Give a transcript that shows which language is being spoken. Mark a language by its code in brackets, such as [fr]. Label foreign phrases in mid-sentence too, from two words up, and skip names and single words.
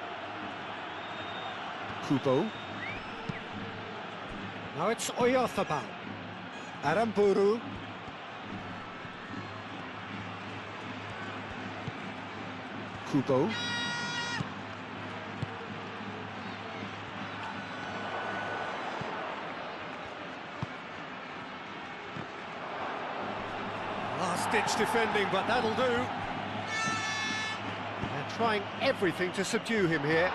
[en] Kubo. Now it's Oyarzabal. Aramburu. Kubo. Last-ditch defending, but that'll do. Trying everything to subdue him here.